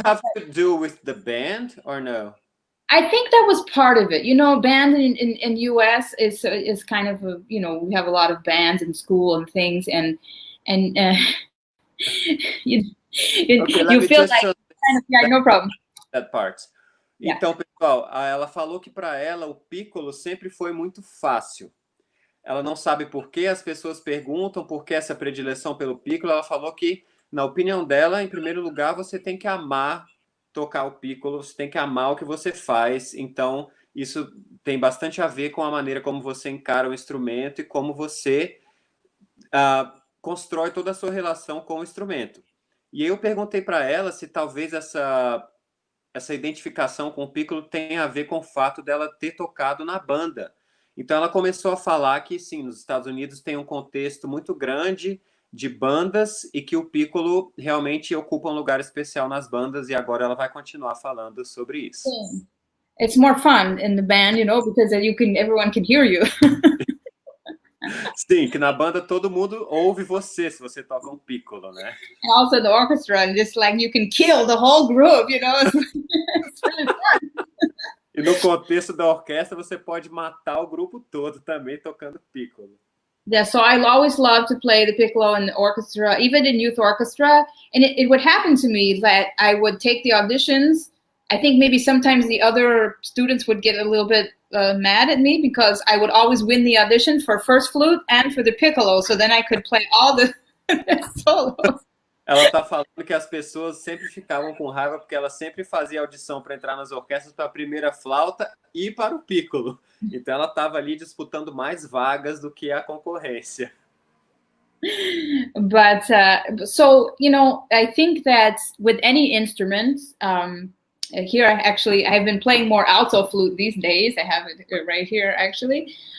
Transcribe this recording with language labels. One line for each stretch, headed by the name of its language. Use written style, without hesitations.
English: Does it have to do with the band or no? I think that was part of it. You know, band in US is kind of a, you know, we have a lot of bands in school and things, and you feel like kind of, yeah, no problem. That part. Yeah.
Portuguese: Então, pessoal, ela falou que para ela o piccolo sempre foi muito fácil. Ela não sabe por que as pessoas perguntam por que essa predileção pelo piccolo. Ela falou que, na opinião dela, em primeiro lugar, você tem que amar tocar o piccolo, você tem que amar o que você faz. Então, isso tem bastante a ver com a maneira como você encara o instrumento e como você constrói toda a sua relação com o instrumento. E aí eu perguntei para ela se talvez essa identificação com o Piccolo tenha a ver com o fato dela ter tocado na banda. Então ela começou a falar que, sim, nos Estados Unidos tem um contexto muito grande de bandas e que o Piccolo realmente ocupa um lugar especial nas bandas, e agora ela vai continuar falando sobre isso. Sim.
English: It's more fun in the band, you know, because everyone can hear you.
Portuguese: Sim, que na banda todo mundo ouve você se você toca um Piccolo, né?
English: And also the orchestra, and just like you can kill the whole group, you know. It's really fun.
Portuguese: E no contexto da orquestra você pode matar o grupo todo também tocando Piccolo.
English: Yeah, so I always loved to play the piccolo in the orchestra, even in youth orchestra. And it would happen to me that I would take the auditions. I think maybe sometimes the other students would get a little bit mad at me because I would always win the audition for first flute and for the piccolo. So then I could play all the solos.
Portuguese: Ela está falando que as pessoas sempre ficavam com raiva porque ela sempre fazia audição para entrar nas orquestras para a primeira flauta e para o Piccolo. Então ela estava ali disputando mais vagas do que a concorrência.
English: But so, you know, I think that with any instrument, here I've been playing more alto flute these days. I have it right here actually.